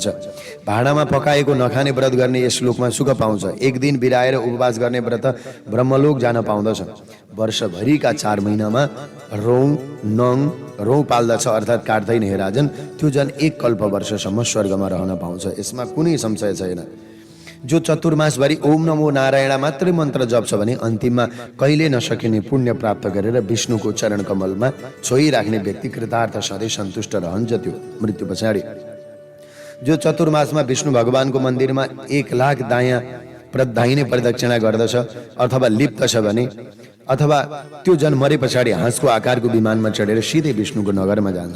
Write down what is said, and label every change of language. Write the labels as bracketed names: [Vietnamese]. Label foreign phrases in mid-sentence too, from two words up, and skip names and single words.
[Nepali] भाँडामा पकाएको नखाने व्रत गर्ने यस लोकमा सुख पाउँछ। एक दिन बिराएर उपवास गर्ने व्रत ब्रह्मलोक जान पाउँदछ। वर्षभरिका 4 महिनामा रौँ पाल्दछ अर्थात् काट्दैन हे राजन, त्यो जन 1 कल्प वर्षसम्म स्वर्गमा रहन पाउँछ। यसमा कुनै संशय छैन। जो चतुर्मासभरि [Sanskrit] ओम नमो नारायण [Nepali] मात्रै मन्त्र जप्छ भने अन्तिममा कहिले नसकिने पुण्य प्राप्त गरेर विष्णुको चरण कमलमा छोइराख्ने व्यक्ति कृतार्थ सधैँ सन्तुष्ट रहन्छ त्यो मृत्यु पछाडि। जो चतुर्मासमा विष्णु भगवानको मन्दिरमा 1,00,000 दाहिने प्रदक्षिणा गर्दछ अथवा लिप्त छ भने, अथवा त्यो जन मरे पछाडि हाँसको आकारको विमानमा चढेर सिधै विष्णुको नगरमा जान्छ।